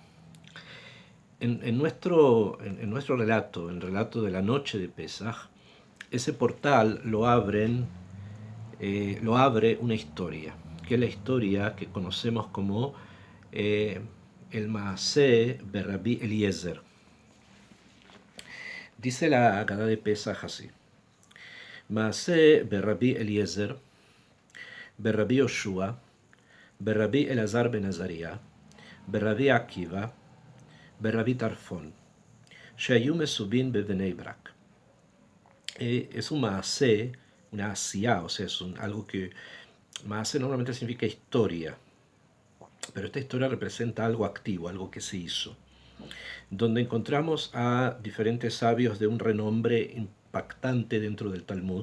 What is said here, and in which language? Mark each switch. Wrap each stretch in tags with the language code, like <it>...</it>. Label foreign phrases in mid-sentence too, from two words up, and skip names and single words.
<es>En nuestro relato, en el relato de la noche de Pesaj, ese portal lo abre una historia, que es la historia que conocemos como el</es> <he>מעשה ברבי אליעזר.</he> <es>Dice la Haggadah de Pesaj así:</es> <he>מעשה ברבי אליעזר, ברבי יהושע, ברבי אלעזר בן עזריה, ברבי עקיבא, ברבי טרפון, שהיו מסובין בבני ברק.</he> <es>Es un maaseh, una asiyá, o sea, es algo que maaseh normalmente significa historia, pero esta historia representa algo activo, algo que se hizo, donde encontramos a diferentes sabios de un renombre impactante dentro del Talmud.</es>